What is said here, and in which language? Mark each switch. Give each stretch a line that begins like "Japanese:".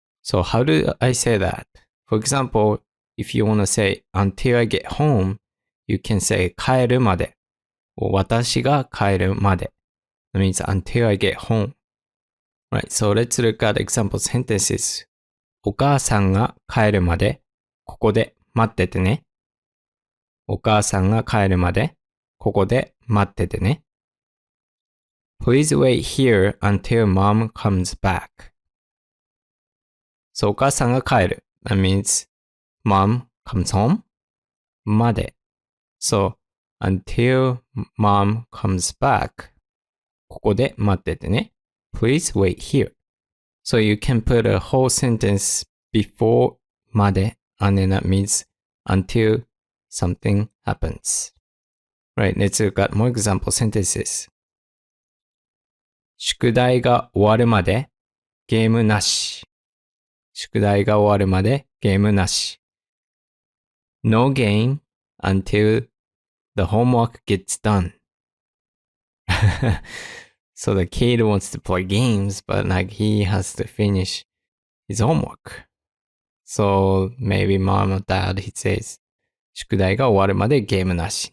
English: So how do I say that? For example, if you want to say until I get home, you can say 帰るまで or
Japanese: 私が帰るまで.
English: That means until I get home. Right, so let's look at example sentences.
Japanese: お母さんが帰るまでここで待っててね。お母さんが帰るまでここで待っててね。
English: Please wait here until mom comes back.
Japanese: So お母さんが帰る.
English: That means mom comes home. まで.So until mom comes back.
Japanese: ここで待っててね.
English: Please wait here. So you can put a whole sentence before まで and then that means until something happens. Right, let's look at more example sentences.
Japanese: 宿題が終わるまでゲームなし。宿題が終わるまでゲームなし。
English: No game until the homework gets done. So the kid wants to play games, but like he has to finish his homework. So maybe mom or dad, he says,
Japanese: 宿題が終わるまでゲームなし。